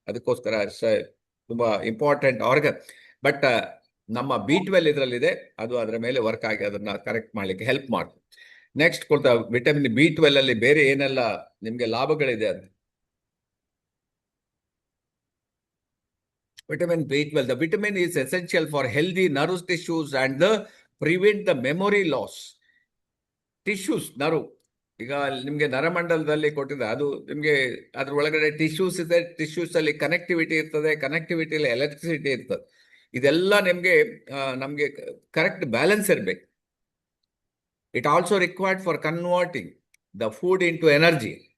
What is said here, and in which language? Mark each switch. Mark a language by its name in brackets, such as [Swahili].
[Kannada] ಅದಕ್ಕೋಸ್ಕರ ತುಂಬಾ important organ. But ನಮ್ಮ B12 ಇದರಲ್ಲಿದೆ, ಅದು ಅದರ ಮೇಲೆ ವರ್ಕ್ ಆಗಿ ಅದನ್ನ ಕರೆಕ್ಟ್ ಮಾಡ್ಲಿಕ್ಕೆ ಹೆಲ್ಪ್ ಮಾಡ್ತದೆ. ನೆಕ್ಸ್ಟ್ ಕೊಡ್ತಾ ವಿಟಮಿನ್ B12 ಅಲ್ಲಿ ಬೇರೆ ಏನೆಲ್ಲ ನಿಮ್ಗೆ ಲಾಭಗಳಿದೆ ಅಂತ. [English] Vitamin B12. The vitamin is essential for healthy nerve tissues and prevent the memory loss. [Kannada] Tissues, nerve, ಈಗ ನಿಮ್ಗೆ ನರಮಂಡಲದಲ್ಲಿ ಕೊಟ್ಟಿದೆ, ಅದು ನಿಮ್ಗೆ ಅದ್ರ ಒಳಗಡೆ ಟಿಶ್ಯೂಸ್ ಇದೆ. ಟಿಶ್ಯೂಸ್ ಅಲ್ಲಿ ಕನೆಕ್ಟಿವಿಟಿ ಇರ್ತದೆ, ಕನೆಕ್ಟಿವಿಟಿಯಲ್ಲಿ ಎಲೆಕ್ಟ್ರಿಸಿಟಿ ಇರ್ತದೆ. ಇದೆಲ್ಲ ನಮ್ಗೆ ಕರೆಕ್ಟ್ ಬ್ಯಾಲೆನ್ಸ್ ಇರಬೇಕು. [English] It also required for converting the food into energy.